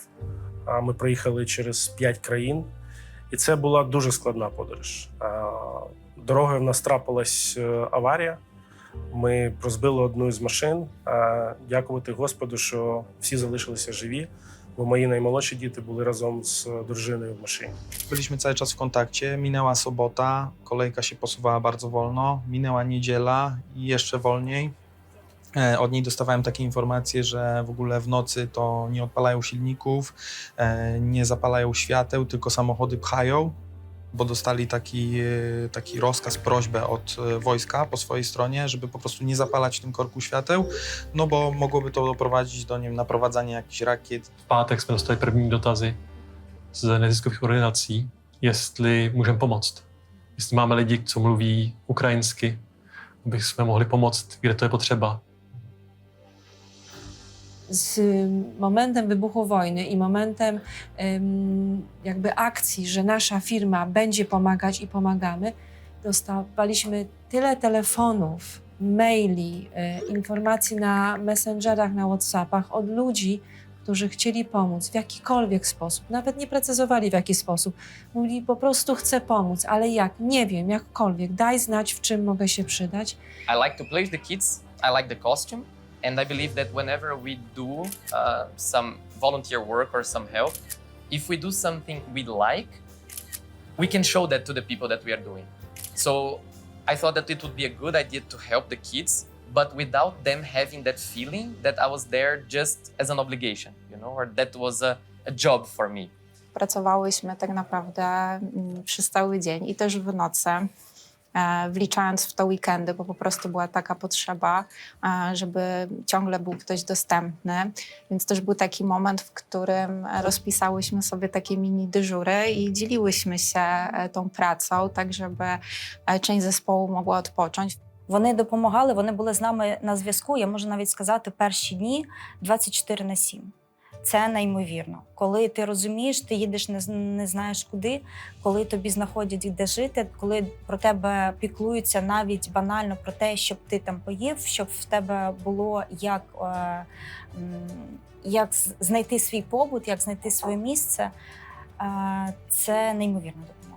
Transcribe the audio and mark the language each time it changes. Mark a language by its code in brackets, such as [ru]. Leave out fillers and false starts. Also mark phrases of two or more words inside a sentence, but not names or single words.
[uk] Ми проїхали через 5 країн. І це була дуже складна подорож. Дорогою в нас трапилась аварія. Ми розбили одну із машин. Дякувати Господу, що всі залишилися живі, бо мої наймолодші діти були разом з дружиною в машиnie. [pl] Byliśmy cały czas w kontakcie, minęła sobota, kolejka się posuwała bardzo wolno, minęła niedziela i jeszcze wolniej. Od niej dostawałem takie informacje, że w ogóle w nocy to nie odpalają silników, nie zapalają świateł, tylko samochody pchają, bo dostali taki rozkaz, prośbę od wojska po swojej stronie, żeby po prostu nie zapalać w tym korku świateł, no bo mogłoby to doprowadzić do naprowadzania jakichś rakiet. [cs] V pátek jsme dostali první dotazy z neziskových organizací, jestli můžeme pomoct. Jestli máme lidi, co mluví ukrajinsky, aby jsme mohli pomoct, kde to je potřeba. [pl] Z momentem wybuchu wojny i momentem jakby akcji, że nasza firma będzie pomagać i pomagamy, dostawaliśmy tyle telefonów, maili, informacji na messengerach, na WhatsAppach od ludzi, którzy chcieli pomóc w jakikolwiek sposób. Nawet nie precyzowali w jaki sposób. Mówili: po prostu chcę pomóc, ale jak? Nie wiem, jakkolwiek. Daj znać, w czym mogę się przydać. [en] I like to play with the kids. I like the costume. And I believe that whenever we do some volunteer work or some help, if we do something we like, we can show that to the people that we are doing. So I thought that it would be a good idea to help the kids, but without them having that feeling that I was there just as an obligation, or that was a job for me. [pl] Pracowałyśmy tak naprawdę przez cały dzień i też w nocy, wliczając w to weekendy, bo po prostu była taka potrzeba, żeby ciągle był ktoś dostępny. Więc też był taki moment, w którym rozpisałyśmy sobie takie mini dyżury i dzieliłyśmy się tą pracą, tak żeby część zespołu mogła odpocząć. [uk] Вони допомагали, вони були з нами на зв'язку, я можу навіть сказати, перші дні 24/7. Це неймовірно. Коли ти розумієш, ти їдеш не знаєш куди, коли тобі знаходять де жити, коли про тебе піклуються навіть банально про те, щоб ти там поїв, щоб в тебе було як знайти свій побут, як знайти своє місце, це неймовірна допомога.